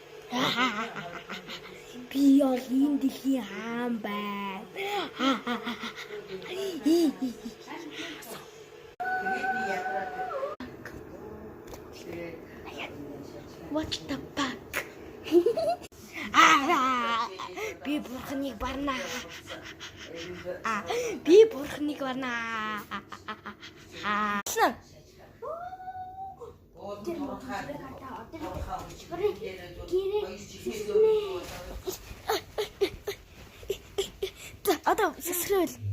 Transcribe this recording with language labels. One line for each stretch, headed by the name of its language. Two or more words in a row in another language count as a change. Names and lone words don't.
Mongolian: Би бол энэ дэлхийн хаан байна.
English: What the fuck?
Mongolian: Би бурхныг барна. Би бурхныг барна. Одоо сэсрэл.